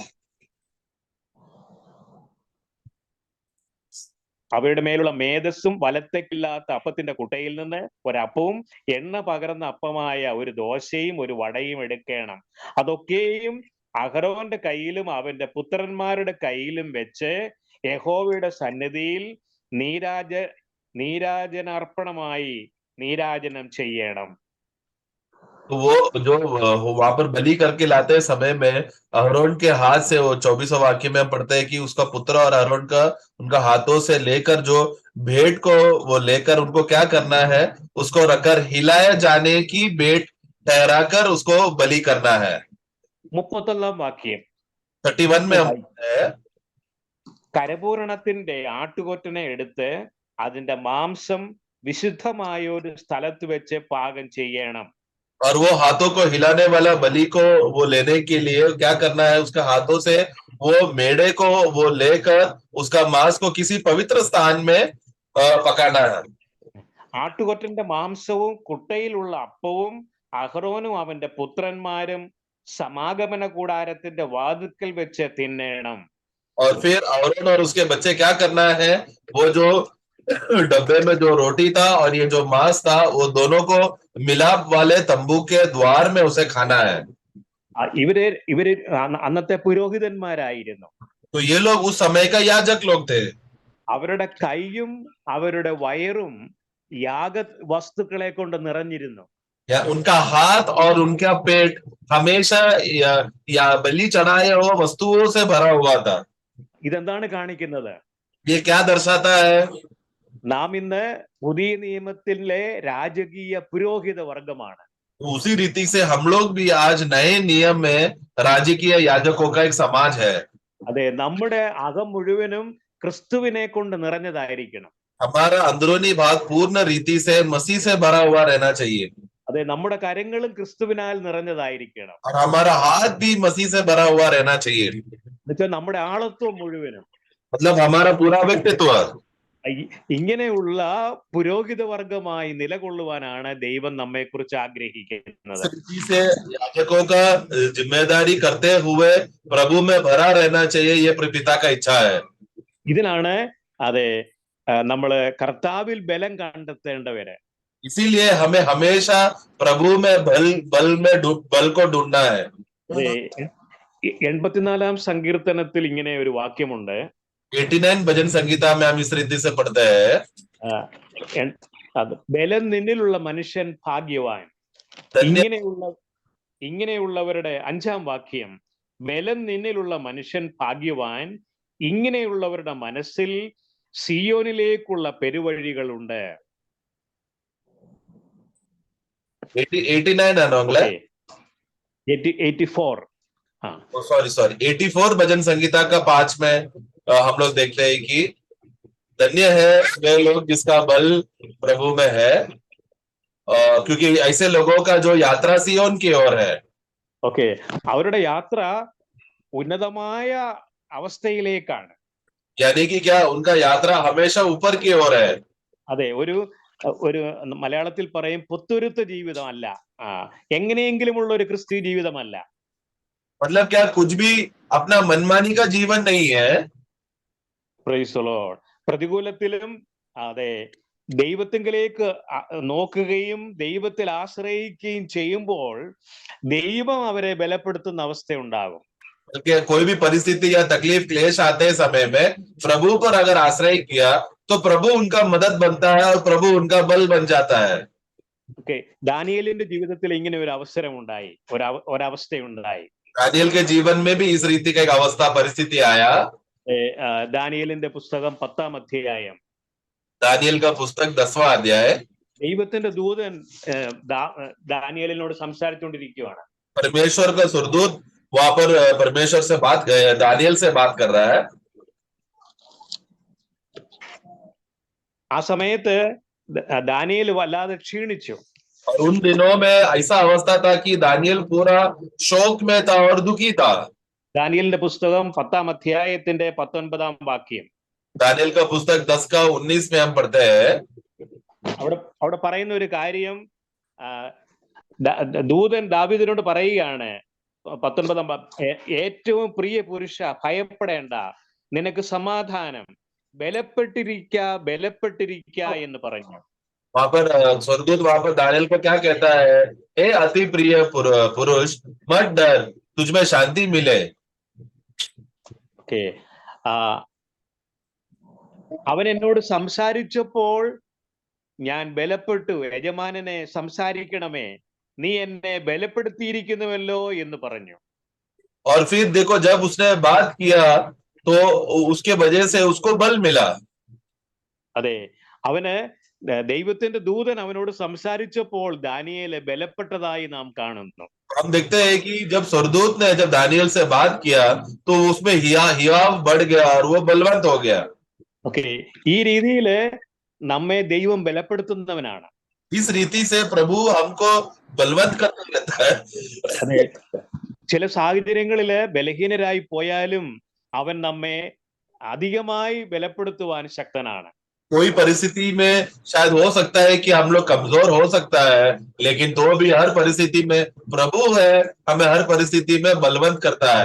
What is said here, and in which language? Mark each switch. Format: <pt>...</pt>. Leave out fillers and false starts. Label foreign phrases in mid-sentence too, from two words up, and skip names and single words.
<ml>അവയുടെ മേലുള്ള മേധസ്സും വലത്തേക്കില്ലാത്ത അപ്പത്തിന്റെ കുട്ടയിൽ നിന്ന് ഒരപ്പവും എണ്ണ പകർന്ന അപ്പമായ ഒരു ദോശയും ഒരു വടയും എടുക്കണം. അതൊക്കെയും അഹരോന്റെ കയ്യിലും അവന്റെ പുത്രന്മാരുടെ കയ്യിലും വെച്ച് യഹോവയുടെ സന്നിധിയിൽ നീരാജനാർപ്പണമായി നീരാജനം ചെയ്യണം.</ml> <hi>वो जो वहां पर बलि करके लाते समय में अहरोन के हाथ से, वो 24वां वाक्य में हम पढ़ते हैं कि उसका पुत्र और अहरोन का उनका हाथों से लेकर जो भेंट को वो लेकर उनको क्या करना है, उसको रखकर हिलाए जाने की भेंट ठहराकर उसको बलि करना है।</hi> <ml>31-ാം വാക്യം</ml> <hi>31 में हम</hi> <ml>കരപൂരണത്തിന്റെ ആട്ടുകൊറ്റനെ എടുത്ത് അതിന്റെ മാംസം വിശുദ്ധമായ ഒരു സ്ഥലത്ത് വെച്ച് പാകം ചെയ്യണം.</ml> <hi>और वो हाथों को हिलाने वाला बलि को वो लेने के लिए क्या करना है, उसके हाथों से वो मेढ़े को वो लेकर उसका मांस को किसी पवित्र स्थान में पकाना है।</hi> <ml>ആട്ടുകൊറ്റന്റെ മാംസവും കുട്ടയിലുള്ള അപ്പവും അഹരോനും അവന്റെ പുത്രന്മാരും സമാഗമന കൂടാരത്തിന്റെ വാതിൽക്കൽ വെച്ച് തിന്നണം.</ml> <hi>और फिर अहरोन और उसके बच्चे क्या करना है, वो जो डब्बे में जो रोटी था और ये जो मांस था, वो दोनों को मिलाप वाले तंबू के द्वार में उसे खाना है।</hi> <ml>ഇവര് അന്നത്തെ പുരോഹിതന്മാരായിരുന്നു.</ml> <hi>तो ये लोग उस समय का याजक लोग थे।</hi> <ml>അവരുടെ കൈയും അവരുടെ വയറും യാഗ വസ്തുക്കളെ കൊണ്ട് നിറഞ്ഞിരുന്നു.</ml> <hi>उनका हाथ और उनका पेट हमेशा या बलि चढ़ाए हुए वस्तुओं से भरा हुआ था।</hi> <ml>ഇതെന്താണ് കാണിക്കുന്നത്?</ml> <hi>ये क्या दर्शाता है?</hi> <ml>നാം ഇന്ന് പുതിയ നിയമത്തിലെ രാജകീയ പുരോഹിത വർഗമാണ്.</ml> <hi>उसी रीति से हम लोग भी आज नए नियम में राजकीय याजकों का एक समाज है।</hi> <ml>അതെ, നമ്മുടെ അകം മുഴുവനും ക്രിസ്തുവിനെ കൊണ്ട് നിറഞ്ഞതായിരിക്കണം.</ml> <hi>हमारा अंदरूनी भाग पूर्ण रीति से मसीह से भरा हुआ रहना चाहिए।</hi> <ml>അതെ, നമ്മുടെ കരങ്ങളും ക്രിസ്തുവിനാൽ നിറഞ്ഞതായിരിക്കണം.</ml> <hi>और हमारा हाथ भी मसीह से भरा हुआ रहना चाहिए,</hi> <ml>എന്നുവെച്ചാൽ നമ്മുടെ ആളത്വം മുഴുവനും.</ml> <hi>मतलब हमारा पूरा व्यक्तित्व.</hi> <ml>ഇങ്ങനെയുള്ള പുരോഹിത വർഗമായി നിലകൊള്ളുവാനാണ് ദൈവം നമ്മെക്കുറിച്ച് ആഗ്രഹിക്കുന്നത്.</ml> <hi>इस रीति से याजकों का जिम्मेदारी करते हुए प्रभु में भरा रहना चाहिए, ये पिता का इच्छा है.</hi> <ml>ഇതിനാണ് അതെ നമ്മള് കർത്താവിൽ ബലം കണ്ടെത്തേണ്ടവര്.</ml> <hi>इसीलिए हमें हमेशा प्रभु में बल को ढूंढना है.</hi> <ml>അതെ, 84 സങ്കീർത്തനത്തിൽ ഇങ്ങനെ ഒരു വാക്യമുണ്ട്.</ml> <hi>89 भजन संगीता में हम इस रीति से पढ़ते हैं,</hi> <ml>അത് ബലം നിന്നിലുള്ള മനുഷ്യൻ ഭാഗ്യവാൻ. ഇങ്ങനെയുള്ളവരുടെ 5-ാം വാക്യം, ബലം നിന്നിലുള്ള മനുഷ്യൻ ഭാഗ്യവാൻ, ഇങ്ങനെയുള്ളവരുടെ മനസ്സിൽ സിയോനിലേക്കുള്ള പെരുവഴികളുണ്ട്.</ml> <hi>89 है ना अगला? 84 सॉरी 84 भजन संगीता का 5 में हम लोग देखते हैं कि धन्य है वे लोग जिसका बल प्रभु में है, क्योंकि ऐसे लोगों का जो यात्रा सियोन की ओर है.</hi> <ml>ഓക്കെ, അവരുടെ യാത്ര ഉന്നതമായ അവസ്ഥയിലേക്കാണ്.</ml> <hi>यानी कि क्या उनका यात्रा हमेशा ऊपर की ओर है.</hi> <ml>അതെ, ഒരു മലയാളത്തിൽ പറയും പുത്തുരുത്ത ജീവിതമല്ല, എങ്ങനെയെങ്കിലുമുള്ള ഒരു ക്രിസ്തു ജീവിതമല്ല.</ml> <hi>मतलब क्या कुछ भी अपना मनमानी का जीवन नहीं है.</hi> <en>Praise the Lord.</en> <ml>പ്രതികൂലത്തിലും അതെ ദൈവത്തിങ്കിലേക്ക് നോക്കുകയും ദൈവത്തിൽ ആശ്രയിക്കുകയും ചെയ്യുമ്പോൾ ദൈവം അവരെ ബലപ്പെടുത്തുന്ന അവസ്ഥയുണ്ടാകും.</ml> <hi>बल्कि कोई भी परिस्थिति या तकलीफ क्लेश आते समय में प्रभु पर अगर आश्रय किया तो प्रभु उनका मदद बनता है और प्रभु उनका बल बन जाता है.</hi> <ml>ഓക്കെ, ദാനിയേലിന്റെ ജീവിതത്തിൽ ഇങ്ങനെ ഒരു അവസരം ഉണ്ടായി, ഒരവസ്ഥയുണ്ടായി.</ml> <hi>दानियल के जीवन में भी इस रीति का एक अवस्था परिस्थिति आया.</hi> <ml>ദാനിയേലിന്റെ പുസ്തകം 10-ാം അധ്യായം.</ml> <hi>दानियल का पुस्तक 10वां अध्याय.</hi> <ml>ദൈവത്തിന്റെ ദൂതൻ ദാനിയേലിനോട് സംസാരിച്ചുകൊണ്ടിരിക്കുകയാണ്.</ml> <hi>परमेश्वर का सुरदूत वहां पर परमेश्वर से दानियल से बात कर रहा है.</hi> <ml>ആ സമയത്ത് ദാനിയേൽ വല്ലാതെ ക്ഷീണിച്ചു.</ml> <hi>और उन दिनों में ऐसा अवस्था था कि दानियल पूरा शोक में था और दुखी था.</hi> <ml>ദാനിയേലിന്റെ പുസ്തകം 10-ാം അധ്യായത്തിന്റെ 19-ാം വാക്യം.</ml> <hi>दानियल का पुस्तक 10 का 19 में हम पढ़ते हैं.</hi> <ml>അവിടെ പറയുന്ന ഒരു കാര്യം, ദൂതൻ ദാവീദിനോട് പറയുകയാണ് 19-ാം, ഏറ്റവും പ്രിയ പുരുഷ ഭയപ്പെടേണ്ട, നിനക്ക് സമാധാനം, ബലപ്പെട്ടിരിക്ക എന്ന് പറഞ്ഞു.</ml> <hi>वहां पर स्वर्गदूत वहां पर दानियल को क्या कहता है, ए अति प्रिय पुरुष मत डर, तुझमें शांति मिले.</hi> <ml>ഓക്കെ, അവൻ എന്നോട് സംസാരിച്ചപ്പോൾ ഞാൻ ബലപ്പെട്ടു, യജമാനനെ സംസാരിക്കണമേ, നീ എന്നെ ബലപ്പെടുത്തിയിരിക്കുന്നുവല്ലോ എന്ന് പറഞ്ഞു.</ml> <hi>और फिर देखो जब उसने बात किया तो उसके वजह से उसको बल मिला.</hi> <ml>അതെ, അവന് ദൈവത്തിന്റെ ദൂതൻ അവനോട് സംസാരിച്ചപ്പോൾ ദാനിയേൽ ബലപ്പെട്ടതായി നാം കാണുന്നു.</ml> <hi>हम देखते हैं कि जब स्वर्गदूत ने जब दानियल से बात किया तो उसमें हियाव बढ़ गया और वो बलवंत हो गया.</hi> <ml>ഓക്കെ, ഈ രീതിയില് നമ്മെ ദൈവം ബലപ്പെടുത്തുന്നവനാണ്.</ml> <hi>इस रीति से प्रभु हमको बलवंत करता रहता है.</hi> <ml>അതെ, ചില സാഹചര്യങ്ങളില് ബലഹീനരായി പോയാലും അവൻ നമ്മെ അധികമായി ബലപ്പെടുത്തുവാൻ ശക്തനാണ്.</ml> <hi>कोई परिस्थिति में शायद हो सकता है कि हम लोग कमजोर हो सकता है, लेकिन तो भी हर परिस्थिति में प्रभु है, हमें हर परिस्थिति में बलवंत करता है.</hi>